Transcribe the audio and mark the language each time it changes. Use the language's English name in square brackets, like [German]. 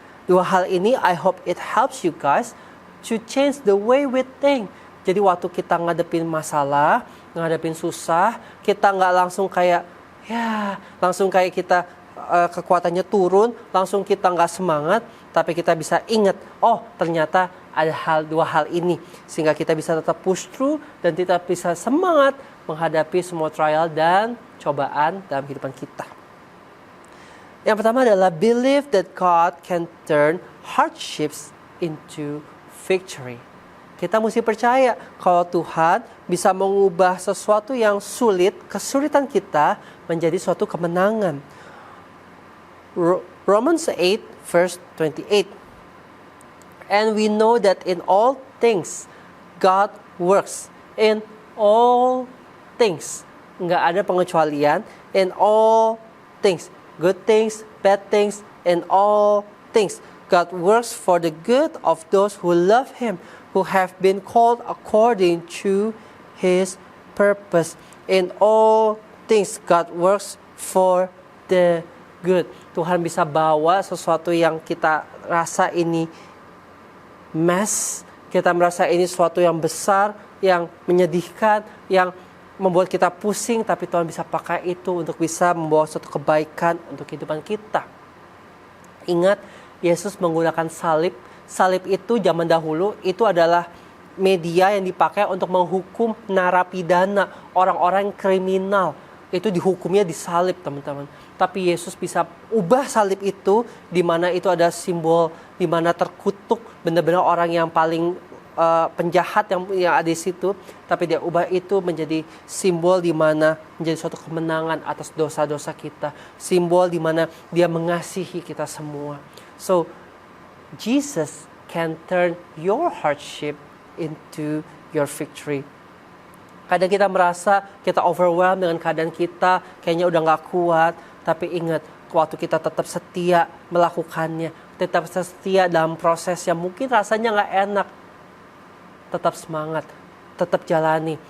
[Indonesian] Dua hal ini, [English] I hope it helps you guys to change the way we think. [Indonesian] Jadi waktu kita ngadepin masalah, ngadepin susah, kita nggak langsung kayak kita kekuatannya turun, langsung kita nggak semangat, tapi kita bisa ingat, oh ternyata ada dua hal ini, sehingga kita bisa tetap [English] push through [Indonesian] dan kita bisa semangat menghadapi semua trial dan cobaan dalam kehidupan kita. Yang pertama adalah [English] believe that God can turn hardships into victory. [Indonesian] Kita mesti percaya kalau Tuhan bisa mengubah sesuatu yang sulit, kesulitan kita menjadi suatu kemenangan. [English] Romans 8 verse 28. And we know that in all things God works. In all things. [Indonesian] Nggak ada pengecualian. [English] In all things. Good things, bad things, in all things. God works for the good of those who love Him, who have been called according to His purpose. In all things, God works for the good. [Indonesian] Tuhan bisa bawa sesuatu yang kita rasa ini mess, kita merasa ini sesuatu yang besar, yang menyedihkan, yang membuat kita pusing, tapi Tuhan bisa pakai itu untuk bisa membawa suatu kebaikan untuk kehidupan kita. Ingat, Yesus menggunakan salib. Salib itu zaman dahulu itu adalah media yang dipakai untuk menghukum narapidana, orang-orang kriminal. Itu dihukumnya di salib, teman-teman. Tapi Yesus bisa ubah salib itu, di mana itu ada simbol, di mana terkutuk benar-benar orang yang paling penjahat yang ada di situ, tapi dia ubah itu menjadi simbol di mana menjadi suatu kemenangan atas dosa-dosa kita, simbol di mana dia mengasihi kita semua. [English] So Jesus can turn your hardship into your victory. [Indonesian] Kadang kita merasa kita overwhelmed dengan keadaan kita, kayaknya udah gak kuat, tapi ingat, waktu kita tetap setia melakukannya, tetap setia dalam proses yang mungkin rasanya gak enak, tetap semangat, tetap jalani.